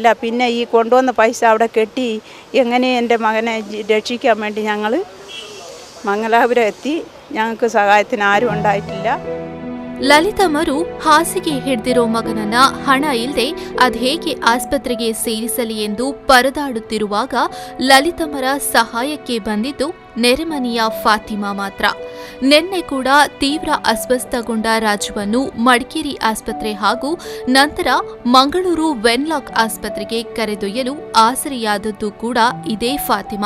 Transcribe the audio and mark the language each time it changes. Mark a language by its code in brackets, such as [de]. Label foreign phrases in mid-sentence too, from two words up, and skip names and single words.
[ml] പിന്നെ ഈ കൊണ്ടുവന്ന പൈസ അവിടെ കെട്ടി എങ്ങനെ എൻ്റെ മകനെ രക്ഷിക്കാൻ വേണ്ടി ഞങ്ങൾ മംഗലാപുരം എത്തി. ഞങ്ങൾക്ക് സഹായത്തിന് ആരും ഉണ്ടായിട്ടില്ല. [kn] ಲಲಿತಮ್ಮರು ಹಾಸಿಗೆ ಹಿಡಿದಿರೋ ಮಗನನ್ನ ಹಣ ಇಲ್ಲದೆ ಅದ್ಹೇಗೆ ಆಸ್ಪತ್ರೆಗೆ ಸೇರಿಸಲಿ ಎಂದು ಪರದಾಡುತ್ತಿರುವಾಗ ಲಲಿತಮ್ಮರ ಸಹಾಯಕ್ಕೆ ಬಂದಿದ್ದು ನೆರೆಮನೆಯ ಫಾತಿಮಾ ಮಾತ್ರ. ನಿನ್ನೆ ಕೂಡ ತೀವ್ರ ಅಸ್ವಸ್ಥಗೊಂಡ ರಾಜುವನ್ನು ಮಡಿಕೇರಿ ಆಸ್ಪತ್ರೆ ಹಾಗೂ ನಂತರ ಮಂಗಳೂರು ವೆನ್ಲಾಕ್ ಆಸ್ಪತ್ರೆಗೆ ಕರೆದೊಯ್ಯಲು ಆಸರೆಯಾದದ್ದು ಕೂಡ ಇದೇ ಫಾತಿಮಾ.